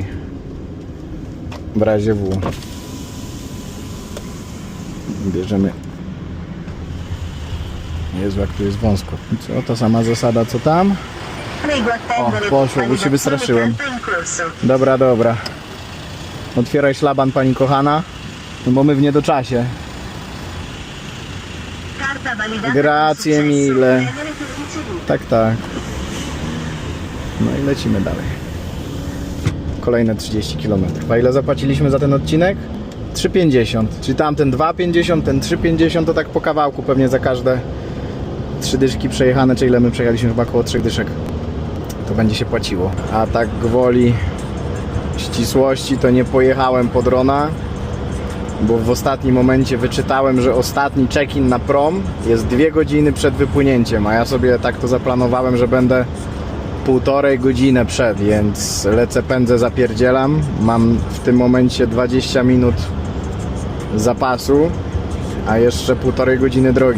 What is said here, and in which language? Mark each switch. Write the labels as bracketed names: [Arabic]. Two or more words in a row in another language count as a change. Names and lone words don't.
[Polish] W razie W. Bierzemy. Jezu, jak tu jest wąsko. Co, ta sama zasada co tam? O, poszło, bo się wystraszyłem. Dobra. Otwieraj szlaban, pani kochana, no bo my w niedoczasie. [Italian] Grazie mille. [Polish] Tak. No i lecimy dalej. Kolejne 30 km. A ile zapłaciliśmy za ten odcinek? 3,50. Czyli tamten 2,50, ten 3,50 to tak po kawałku pewnie za każde 3 dyszki przejechane, czy ile my przejechaliśmy, chyba około 3 dyszek. To będzie się płaciło. A tak gwoli ścisłości to nie pojechałem pod Rona, bo w ostatnim momencie wyczytałem, że ostatni check-in na prom jest 2 godziny przed wypłynięciem, a ja sobie tak to zaplanowałem, że będę 1,5 godziny przed, więc lecę, pędzę, zapierdzielam. Mam w tym momencie 20 minut zapasu, a jeszcze 1,5 godziny drogi.